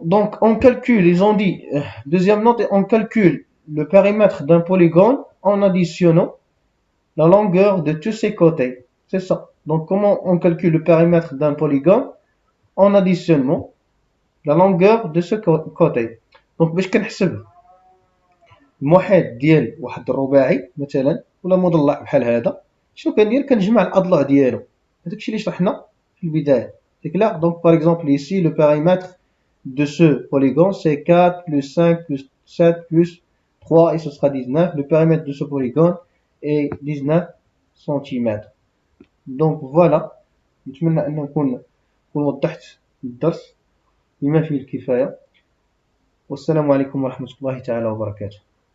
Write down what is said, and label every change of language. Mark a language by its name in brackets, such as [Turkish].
[French] Donc on calcule, ils ont dit, deuxième note, on calcule le périmètre d'un polygone en additionnant la longueur de tous ses côtés. C'est ça. Donc comment on calcule le périmètre d'un polygone? En additionnant la longueur de ce côté. [Arabic] Donc باش كنحسب المحيط ديال واحد الرباعي مثلا ولا مضلع بحال هذا، شنو كندير؟ كنجمع الاضلاع ديالو. هذاك الشيء اللي شرحنا في البدايه. [French] C'est clair. Donc par exemple ici le périmètre de ce polygone c'est 4 plus 5 plus 7 plus 3 et ce sera 19. Le périmètre de ce polygone est 19 cm. Donc voilà. [Arabic] نتمنى ان نكون وضحت الدرس بما فيه الكفايه. والسلام عليكم ورحمه الله تعالى وبركاته.